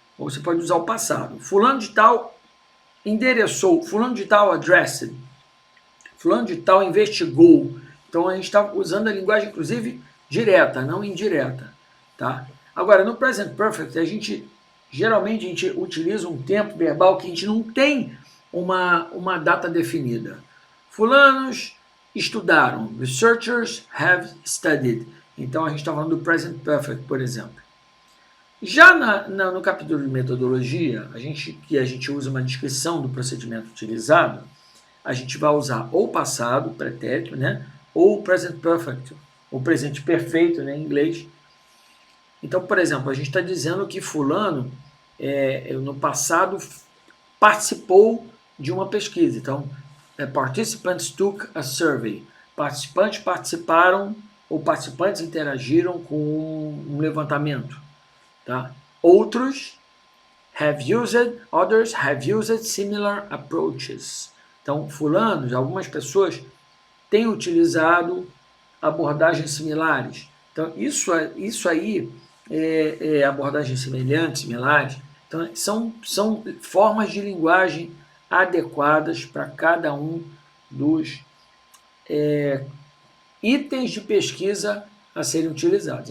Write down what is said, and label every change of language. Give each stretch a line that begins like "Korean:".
Portuguese: Ou você pode usar o passado. Fulano de tal endereçou, fulano de tal addressed, fulano de tal investigou. Então a gente está usando a linguagem, inclusive, direta, não indireta. Tá? Agora, no present perfect, geralmente a gente utiliza um tempo verbal que a gente não tem uma data definida. Fulanos estudaram.
English: Researchers have studied.
Portuguese: Então, a gente está falando do present perfect, por exemplo. Já no capítulo de metodologia, que a gente usa uma descrição do procedimento utilizado, a gente vai usar ou passado, pretérito, né? Ou present perfect, ou presente perfeito, né, em inglês. Então, por exemplo, a gente está dizendo que fulano, no passado, participou de uma pesquisa. Então,
English: participants took a survey.
Portuguese: Participantes participaram ou participantes interagiram com um levantamento. Tá?
English: Others have used similar approaches.
Portuguese: Então, fulanos, algumas pessoas têm utilizado abordagens similares. Então, isso aí abordagens semelhantes, similares. Então, são formas de linguagem adequadas para cada um dos itens de pesquisa a serem utilizados.